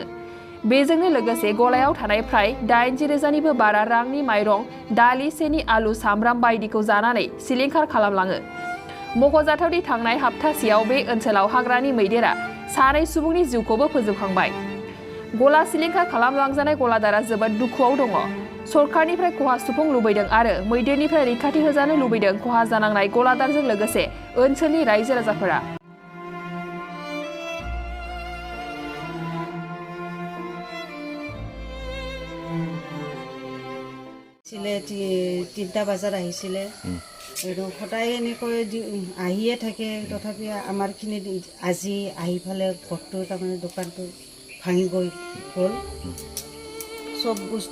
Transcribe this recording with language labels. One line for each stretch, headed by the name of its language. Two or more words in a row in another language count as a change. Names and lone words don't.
Bodo: बेजोंनो लोगोसे गलायाव थानाय फ्राय 80,000निबो बारा रांनि माइरं दालि सेनि आलु सामब्राम बायदिखौ जानानै सिलिंखार खालामलाङो मख'जाथावदि थांनाय हप्तासेयाव बे ओनसोलाव हाग्रानि मैदेरा सानै सुबुंनि जिउखौबो फोजोबखांबाय गला सिलिंखार खालामलांजानाय गलादारा जोबोद दुखुआव दङ सरकारनिफ्राय खहा सुफुं लुबैदों आरो मैदेरनिफ्राय रैखाथि होजानो लुबैदों खहा जानांनाय गलादारजों लोगोसे ओनसोलनि रायजो राजाफोरा
Assamese: তিনটা বাজার আহিছিলে সদায় এনেকৈ আহিয়ে থাকে তথাপি আমাৰখিনি আজি আহি ফালে ঘৰটো তাৰমানে দোকানটো ভাঙি গ'ল চব বস্তু